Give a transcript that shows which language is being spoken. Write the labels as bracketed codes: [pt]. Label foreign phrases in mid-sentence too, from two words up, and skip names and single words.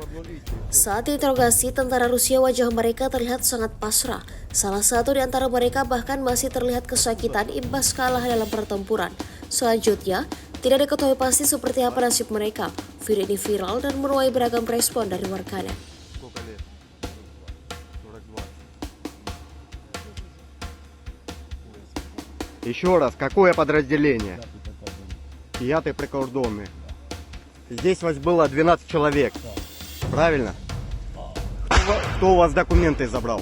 [id] Saat diinterogasi, tentara Rusia wajah mereka terlihat sangat pasrah. Salah satu di antara mereka bahkan masih terlihat kesakitan imbas kalah dalam pertempuran. Selanjutnya, tidak diketahui pasti seperti apa nasib mereka. Video ini viral dan menuai beragam respon dari warganet. [ru] Еще раз, какое подразделение? 5-й прикордонный. Здесь вас было 12 человек. Правильно? Кто у вас документы забрал?